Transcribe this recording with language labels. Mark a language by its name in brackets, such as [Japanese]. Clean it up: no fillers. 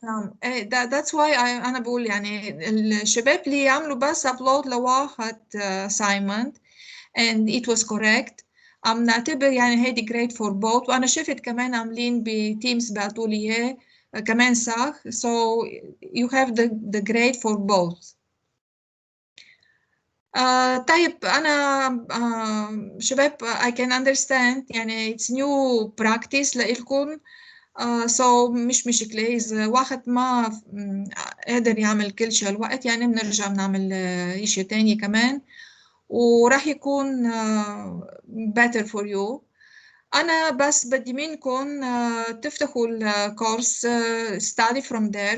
[Arabic] نعم [English] that's why [Arabic] أنا بقول يعني الشباب اللي يعملوا بس upload لواحد assignment [English] and it was correct [Arabic] عم نعتبر يعني هيدي [English] great for both. [Arabic] وأنا شفت كمان عاملين بتيمز بعتوا لي إياه كمان صح. [English] so you have the grade for both. [Arabic] طيب أنا شباب [English] I can understand يعني it's new practice لإلكم. [Arabic] so مش مشكلة إذا واحد ما قادر يعمل كل شيء الوقت، يعني بنرجع بنعمل إشي تاني كمان وراح يكون [English] better for you. [Arabic] أنا بس بدي منكم تفتحوا الكورس [English] study from there.